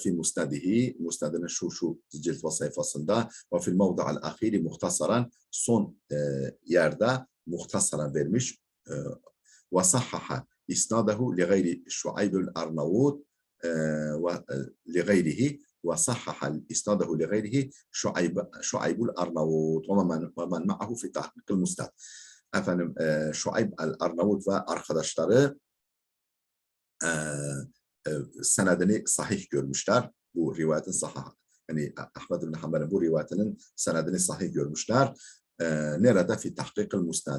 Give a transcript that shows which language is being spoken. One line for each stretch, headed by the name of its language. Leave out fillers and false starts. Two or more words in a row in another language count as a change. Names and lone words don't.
Arabic: في مسنده,
Turkish: musnedinin şu cilt ve sayfasında ve
Arabic: في الموضع الآخر مختصرا
Turkish: son yerde muhtasaran vermiş.
Arabic: وصحح إسناده لغير شعيب الأرناؤوط ولغيره وصحح إسناده لغيره شعيب الأرناؤوط ومن معه في تحقيق المسند.
Turkish: Efendim Şuayb el-Arnavut ve arkadaşları senedini sahih görmüşler. Bu rivayetin sahih. Yani Ahmed bin Hanbel'in bu rivayetinin senedini sahih görmüşler. Nerede?
Arabic: في تحقيق المسند.